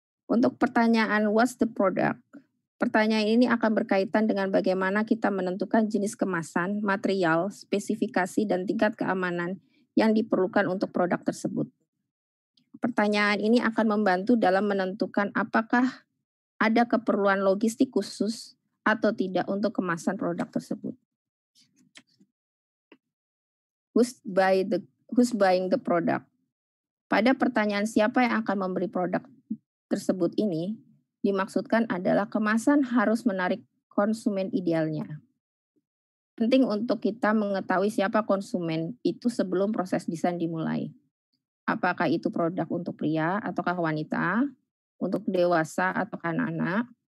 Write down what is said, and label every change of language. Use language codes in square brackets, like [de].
[id] Untuk pertanyaan [en] what's the product, [id] pertanyaan ini akan berkaitan dengan bagaimana kita menentukan jenis kemasan, material, spesifikasi, dan tingkat keamanan yang diperlukan untuk produk tersebut. Pertanyaan ini akan membantu dalam menentukan apakah ada keperluan logistik khusus atau tidak untuk kemasan produk tersebut. [en] Who's buying the product? [id] Pada pertanyaan siapa yang akan membeli produk tersebut ini, dimaksudkan adalah kemasan harus menarik konsumen idealnya. Penting untuk kita mengetahui siapa konsumen itu sebelum proses desain dimulai. Apakah itu produk untuk pria ataukah wanita, untuk dewasa atau anak-anak.